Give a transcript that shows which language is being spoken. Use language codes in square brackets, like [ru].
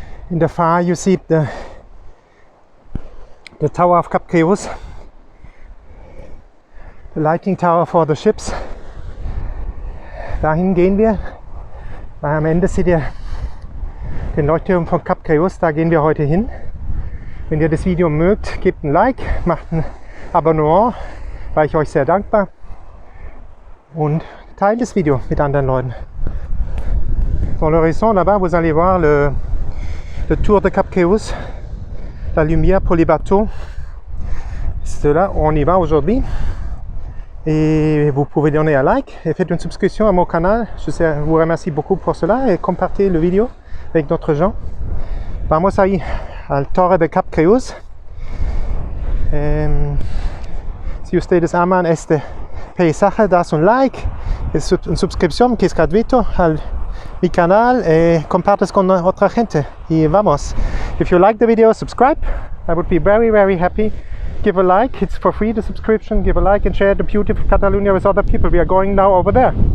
[en] In the far you see the tower of Cap Creus, the lighting tower for the ships. [de] Dahin gehen wir, weil am Ende seht ihr den Leuchtturm von Cap Creus, da gehen wir heute hin. Wenn ihr das Video mögt, gebt ein Like, macht ein Abonnement, war ich euch sehr dankbar, und teilt das Video mit anderen Leuten. [fr] Dans l'horizon là-bas, vous allez voir le tour de Cap Creus, la lumière pour les bateaux. C'est là où on y va aujourd'hui. Et vous pouvez donner un like et faites une subscription à mon canal. Je vous remercie beaucoup pour cela, et compartez la vidéo avec d'autres gens. [es] Vamos ahí al Torre de Cap Creus. Si ustedes aman este paisaje, das un like, es una suscripción que es gratuito al mi canal, y compartes con otra gente. Y vamos. [en] If you like the video, subscribe. I would be very, very happy. Give a like, it's for free, the subscription. Give a like and share the beautiful Catalunya with other people. We are going now over there.